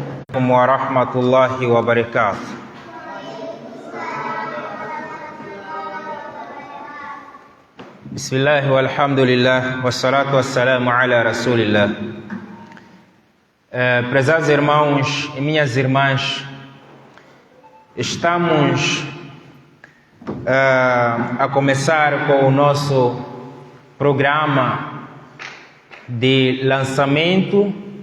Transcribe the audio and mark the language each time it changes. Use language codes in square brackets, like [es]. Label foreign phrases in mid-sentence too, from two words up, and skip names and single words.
[ar] ورحمة الله وبركاته. بسم الله والحمد لله والصلاة والسلام على رسول الله. [pt] Prezados irmãos e minhas irmãs, estamos a começar com o nosso programa de lançamento.